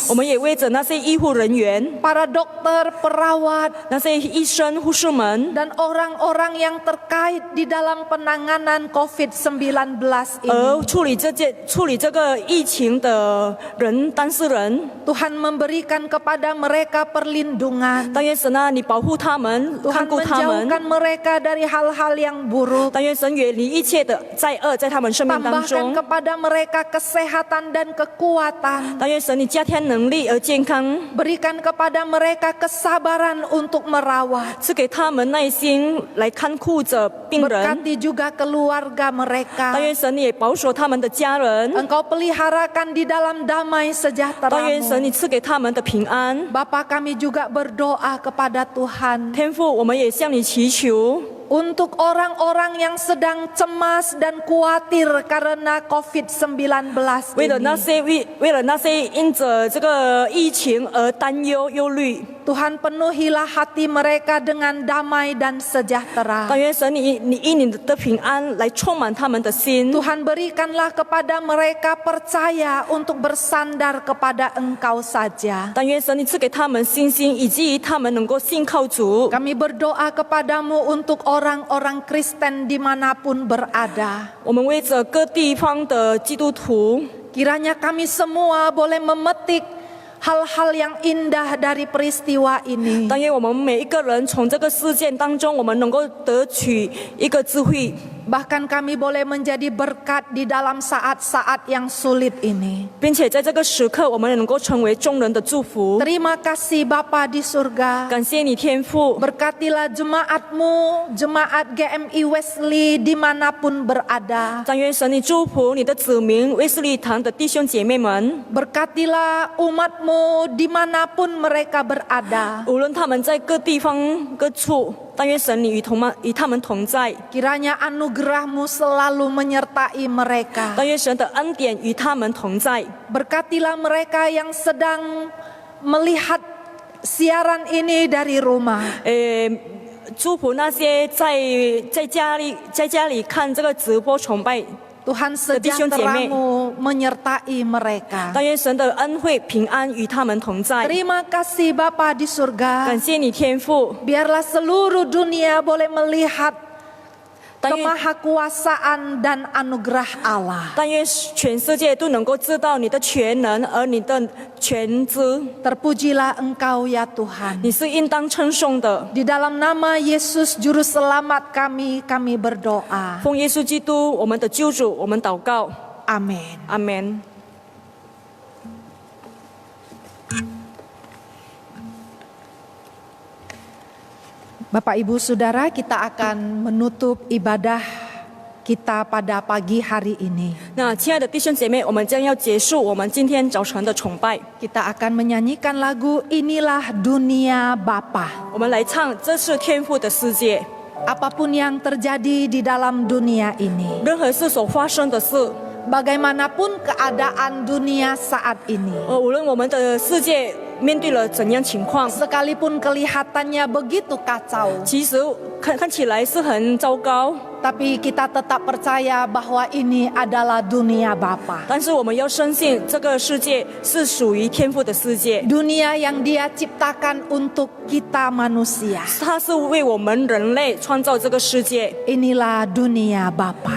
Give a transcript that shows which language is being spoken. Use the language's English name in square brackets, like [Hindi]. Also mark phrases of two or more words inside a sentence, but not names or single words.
[Chinese] 我们也为着那些医护人员、 [Indonesian] para dokter, perawat, [Chinese] 那些医生、护士们， [Indonesian] dan orang-orang yang terkait di dalam penanganan COVID-19 ini. [Chinese] 而处理这个疫情的人、当事人， [Indonesian] Tuhan memberikan kepada mereka perlindungan. [Chinese] 但愿神啊，你保护他们，看 [Indonesian] Tuhan [Chinese] 顾他们。 [Indonesian] menjauhkan mereka dari hal-hal yang buruk. [Chinese] 但愿神远离一切的灾恶，在他们生命当 [Indonesian] Tambahkan [Chinese] 中。 [Indonesian] kepada mereka kesehatan dan kekuatan. [Chinese] 但愿神你加添能力而健康， [Indonesian] Berikan kepada mereka kesabaran untuk merawat. [Chinese] 赐给他们耐心来看顾着病人。 [Indonesian] Berkati juga keluarga mereka. [Chinese] 但愿神你也保守他们的家人。 [Indonesian] Engkau peliharakan di dalam damai [Chinese] 但愿神 [Indonesian] sejahtera-Mu. [Chinese] 你赐给他们的平安。 [Indonesian] Bapa, kami juga berdoa kepada Tuhan [Chinese] 天父，我们也向你祈求， [Indonesian] untuk orang-orang yang sedang cemas dan khawatir karena COVID-19 [Chinese] 为了那 [Indonesian] ini. [Chinese] 些为了那些因着这个疫情而担忧忧虑， [Indonesian] Tuhan, penuhilah hati mereka dengan damai dan sejahtera. [Chinese] 但愿神你以你的平安来充满他们的心。 [Indonesian] Tuhan, berikanlah kepada mereka percaya untuk bersandar kepada Engkau saja. [Chinese] 但愿神你赐给他们信心，以至于他们能够信靠主。 [Indonesian] Kami berdoa kepadamu untuk orang-orang Kristen dimanapun berada. [Chinese] 我们为着各地方的基督徒， [Indonesian] Kiranya kami semua boleh memetik hal-hal yang indah dari peristiwa ini. [Chinese] 但愿我们每一个人从这个事件当中，我们能够得取一个智慧。 [Indonesian] Bahkan kami boleh menjadi berkat di dalam saat-saat yang sulit ini. [Chinese] 并且在这个时刻，我们也能够成为众人的祝福。 [Indonesian] Terima kasih Bapa di surga. [Chinese] 感谢你，天父， [Indonesian] Berkatilah jemaat-Mu, jemaat GMI Wesley dimanapun berada. [Chinese] 但愿神你祝福你的子民卫斯理堂的弟兄姐妹们， [Indonesian] Berkatilah umat-Mu dimanapun mereka berada. [Chinese] 无论他们在各地方各处，但愿神你与他们同在。 [Indonesian] Kiranya anugerah-Mu selalu menyertai mereka. [Chinese] 但愿神的恩典与他们同在。 [Indonesian] Berkatilah mereka yang sedang melihat siaran ini dari rumah. [Chinese] 祝福那些在家里看这个直播崇拜， [Indonesian] Tuhan, sejahtera-Mu menyertai mereka. [Chinese] 但愿神的恩惠平安与他们同在。 [Indonesian] Terima kasih Bapa di [Chinese] 感 [Indonesian] surga. [Chinese] 谢你，天父， [Indonesian] Biarlah seluruh dunia boleh melihat [Chinese] 但愿 [Indonesian] kemahakuasaan dan anugerah Allah. [Chinese] 但愿全世界都能够知道你的全能，而你的全知， [Indonesian] Terpujilah Engkau ya Tuhan. [Chinese] 你是应当称颂的。 [Indonesian] Di dalam nama Yesus Juru Selamat kami berdoa. [Chinese] 奉耶稣基督我们的救主，我们祷告， [Indonesian] Amin. [Chinese] 阿门。 [Indonesian] Bapak Ibu Saudara, kita akan menutup ibadah kita pada pagi hari ini. [Chinese] 那亲爱的弟兄姐妹，我们将要结束我们今天早晨的崇拜， [Indonesian] Kita akan menyanyikan lagu Inilah Dunia Bapa. [Chinese] 我们来唱《这是天父的世界》。 [Indonesian] Apapun yang terjadi di dalam dunia ini, [Chinese] 任何事所发生的事， [Indonesian] bagaimanapun keadaan dunia saat ini, [Chinese] 无论我们的世界面对了怎样情况， [Indonesian] sekalipun kelihatannya begitu kacau, [Chinese] 其实看起来是很糟糕， [Indonesian] tapi kita tetap percaya bahwa ini adalah dunia Bapa. [Chinese] 但是我们要深信这个世界是属于天父的世界， [Indonesian] Dunia yang Dia ciptakan untuk kita manusia. [Chinese] 他是为我们人类创造这个世界， [Indonesian] Inilah dunia Bapa.